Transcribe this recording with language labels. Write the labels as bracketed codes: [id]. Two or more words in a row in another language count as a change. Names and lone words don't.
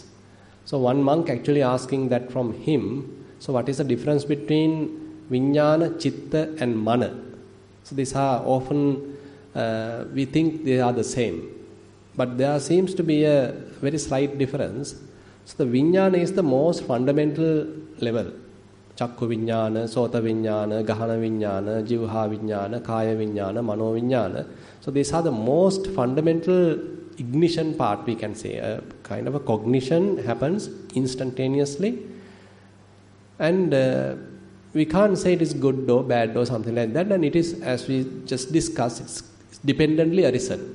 [en] So one monk actually asking that from him, so what is the difference between Vijnana, Chitta and Mana? So these are often, we think they are the same. But there seems to be a very slight difference. So the Vijnana is the most fundamental level. [pi] Chakku Vijnana, Sota Vijnana, Gahana Vijnana, Jivha Vijnana, Kaya Vijnana, Mano Vijnana. [en] So these are the most fundamental ignition part, we can say. A kind of a cognition happens instantaneously. And we can't say it is good or bad or something like that. And it is, as we just discussed, it's dependently arisen.